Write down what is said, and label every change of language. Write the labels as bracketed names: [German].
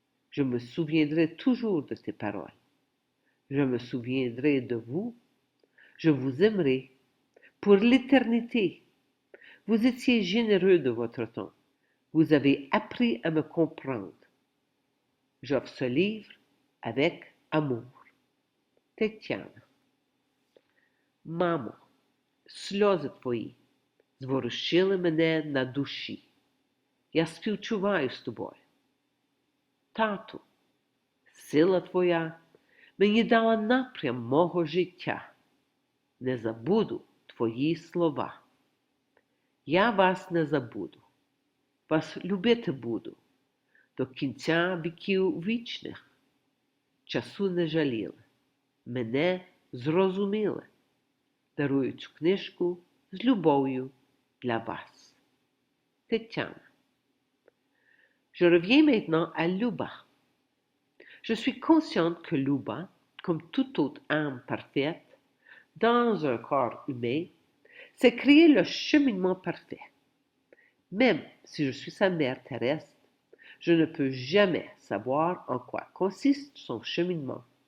[French] Je me souviendrai toujours de tes paroles. Je me souviendrai de vous. Je vous aimerai pour l'éternité. Vous étiez généreux de votre temps. Vous avez appris à me comprendre. J'offre ce livre avec amour. Tetiana. [Ukrainian] Mamo, сльози твої зворушили мене на душі. Я співчуваю з тобою. Тату, сила твоя мені дала напрям мого життя. Не забуду твої слова. Я вас не забуду. Вас любити буду до кінця віків вічних. Часу не жаліли. Мене зрозуміли. Дарую цю книжку з любов'ю для вас. Tetiana. [French] Je reviens maintenant à Luba. Je suis consciente que Luba, comme toute autre âme parfaite, dans un corps humain, s'est créé le cheminement parfait. Même si je suis sa mère terrestre, je ne peux jamais savoir en quoi consiste son cheminement.